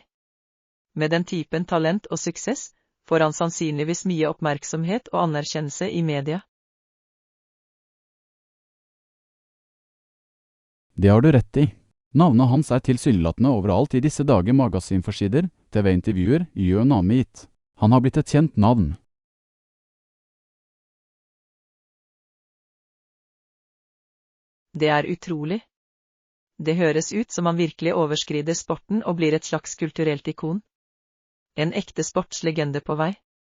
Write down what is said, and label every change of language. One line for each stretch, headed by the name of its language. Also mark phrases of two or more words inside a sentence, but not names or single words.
Norwegian: Med den typen talent og suksess, får han sannsynligvis mye oppmerksomhet og anerkjennelse i media. Det har du rett i. Navnet hans er tilsynelatende overalt i disse dager, magasinforsider, TV-intervjuer,
English: you name it.
Norwegian: Han har blitt et kjent navn. Det er utrolig. Det høres ut som han virkelig overskrider sporten og blir et slags kulturelt ikon. En ekte sportslegende på vei.